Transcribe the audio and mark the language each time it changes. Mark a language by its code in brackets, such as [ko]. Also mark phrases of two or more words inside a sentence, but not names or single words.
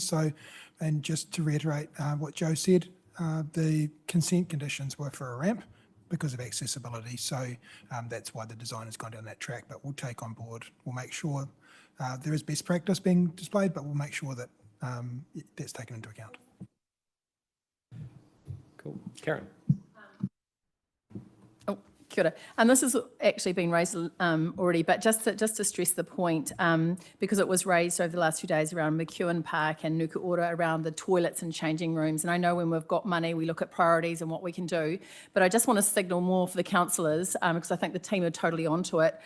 [en] So, and just to reiterate what Joe said, the consent conditions were for a ramp because of accessibility. So that's why the design has gone down that track. But we'll take on board, we'll make sure there is best practice being displayed, but we'll make sure that that's taken into account. Cool. Karen. [mi] Kia ora. [en] And this has actually been raised already, but just to stress the point, because it was raised over the last few days around McEwen Park and Nuku Ora around the toilets and changing rooms. And I know when we've got money, we look at priorities and what we can do. But I just want to signal more for the councillors, because I think the team are totally onto it.